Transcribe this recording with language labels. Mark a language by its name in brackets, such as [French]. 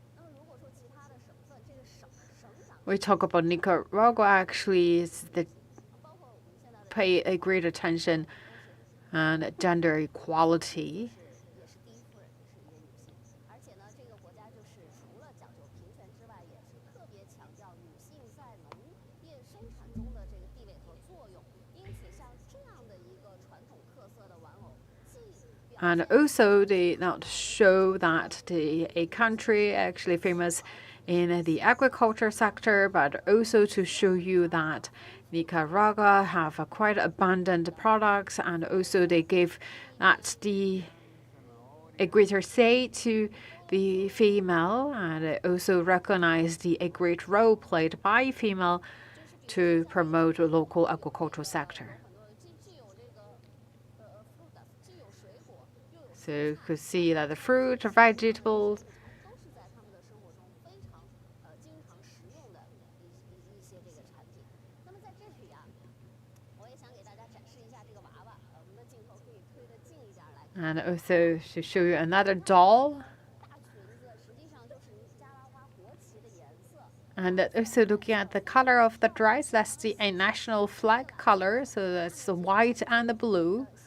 [Chinese] 那么这个市的副市长就是一位男性。那么如果说其他的省份，这个省长 [English] We talk about Nicaragua actually is the [Chinese] 包括我们现在的 [English] pay a great attention on gender equality. [Chinese] 也是第一夫人，是一位女性。而且呢，这个国家就是除了讲究平权之外，也是特别强调女性在农业生产中的这个地位和作用。因此，像这样的一个传统特色的玩偶，既表 [English] And also they not show that a country actually famous in the agriculture sector, but also to show you that Nicaragua have a quite abundant products, and also they give that a greater say to the female, and also recognize a great role played by female to promote the local agricultural sector. [Chinese] 既有这个fruit， 既有水果，又有 [English] So you could see that the fruit, vegetables, [Chinese] 都是在他们的生活中非常经常食用的一些这个产品。那么在这里啊，我也想给大家展示一下这个娃娃，我们的镜头可以推得近一点来看。 [English] and also to show you another doll. [Chinese] 大裙子实际上就是尼加拉瓜国旗的颜色。 [English] And also looking at the color of the dress, that's a national flag color, so that's the white and the blue.